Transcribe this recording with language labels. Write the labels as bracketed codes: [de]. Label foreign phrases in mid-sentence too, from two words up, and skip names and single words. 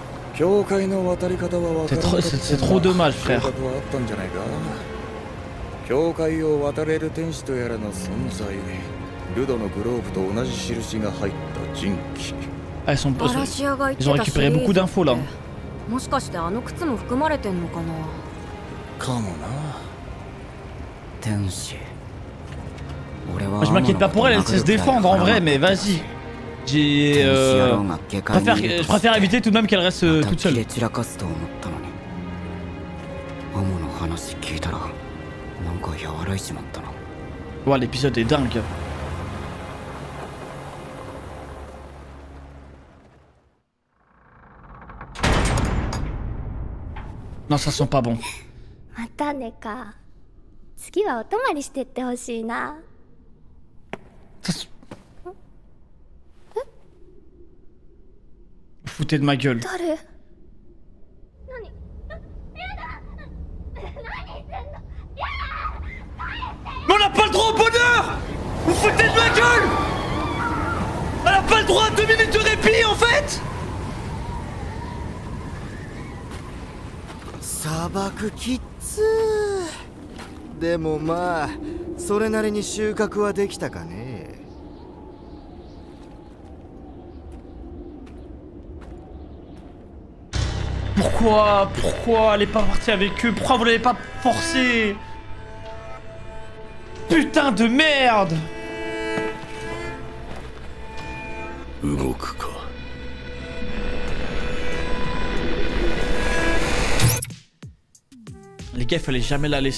[fr] C'est trop dommage, frère. [ja] 境界を渡れる天使とやらの存在、ルドのグローブと同じ印が入った人気。 [fr] Ah, ils ont récupéré beaucoup d'infos là. [ja] もしかしてあの靴も含まれてんのかな。かもな。天使。 [fr] Moi, je m'inquiète pas pour elle, elle sait se défendre en vrai, mais vas-y. Je préfère éviter tout de même qu'elle reste toute seule. Wow, l'épisode est dingue. Non, ça sent pas bon. [ja] またねか。次はお泊まりしてってほしいな。 [fr] Foutez de ma gueule. Mais on n'a pas le droit au bonheur! Vous foutez de ma gueule! On n'a pas le droit à 2 minutes de répit en fait! [ja] 砂漠きっつー。でもまあそれなりに収穫はできたかね。 [fr] Pourquoi elle est pas partie avec eux? Pourquoi vous l'avez pas forcé? Putain de merde! Les gars, il fallait jamais la laisser.